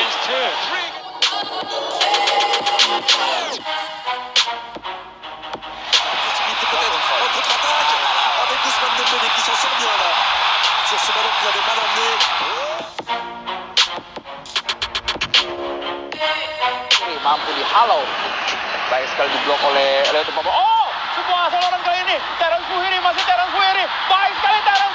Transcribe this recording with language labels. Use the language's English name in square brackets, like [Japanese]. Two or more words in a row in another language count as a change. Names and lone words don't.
[English] Against two. [French] Possibilité peut-être en contre-attaque avec Ousmane Dembélé qui s'en sort bien là. sur ce ballon qu'il avait mal emmené. [Malay] Mampu dihalau. Baik sekali diblok oleh Leo Papa. Oh, sebuah saluran kali ini. Terence Fuhiri, masih Terence Fuhiri. Baik sekali Terence.